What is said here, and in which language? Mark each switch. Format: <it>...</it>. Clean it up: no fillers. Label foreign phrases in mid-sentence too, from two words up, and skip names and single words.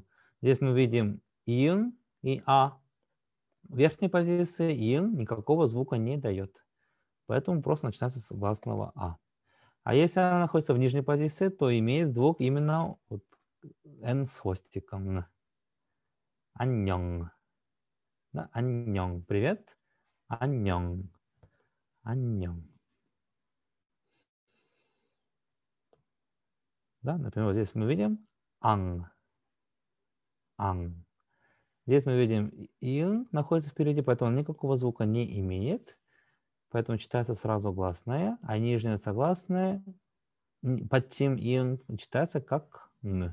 <ru>Здесь мы видим иын и а. В верхней позиции иын никакого звука не дает. Поэтому просто начинается с гласного а. А если она находится в нижней позиции, то имеет звук именно вот н с хвостиком. 안녕. Да, 안녕. Привет.</ru> <ko>안녕. 안녕.</ko> <ru>Да, например, вот здесь мы видим ан. Ан. Здесь мы видим ин находится впереди, поэтому он никакого звука не имеет. Поэтому читается сразу гласная, а нижняя согласная под тем ин читается как н.</ru>